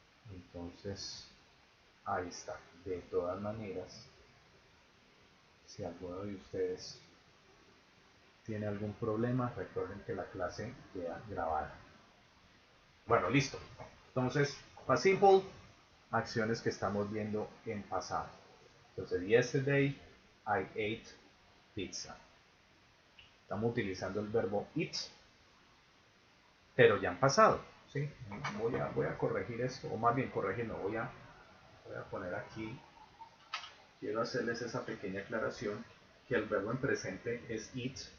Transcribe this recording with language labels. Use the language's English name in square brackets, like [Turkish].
[Spanish] Entonces, ahí está. De todas maneras, si alguno de ustedes tiene algún problema, recuerden que la clase queda grabada. Bueno, listo. Entonces, past simple, acciones que estamos viendo en pasado. Entonces, [English] yesterday I ate pizza. [Spanish] Estamos utilizando el verbo eat, pero ya en pasado. ¿Sí? Voy a corregir esto, o más bien corregir, no, voy a poner aquí, quiero hacerles esa pequeña aclaración, que el verbo en presente es eat.